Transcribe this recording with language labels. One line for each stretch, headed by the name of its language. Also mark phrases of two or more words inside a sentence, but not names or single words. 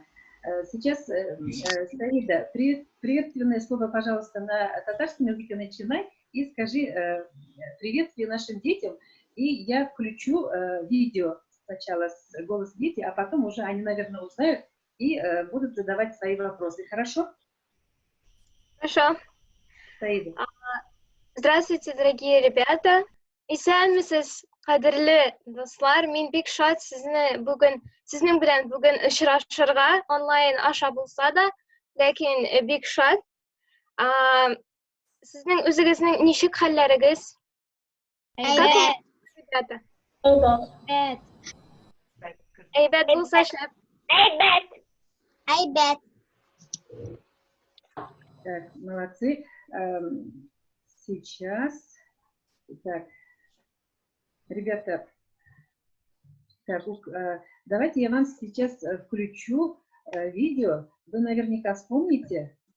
Russian: Сейчас, Саида, приветственное слово, пожалуйста, на татарском языке начинай и скажи приветствие нашим детям, и я включу видео сначала с голос дети, а потом уже они, наверное, узнают и будут задавать свои вопросы. Хорошо? Хорошо. Саида. Здравствуйте, дорогие ребята.
Tatar: Исәнмесез, кадерле дуслар. Мин бик шат сезнең белән бүген очрашырга онлайн аша булса да, ләкин бик шат. Сезнең үзегезнең ничек хәлләрегез? Ребята. Әйбәт булса шәп. Әйбәт.
Russian: Так, молодцы. Сейчас. Так, ребята, так, давайте я вам сейчас включу видео. Вы наверняка вспомните.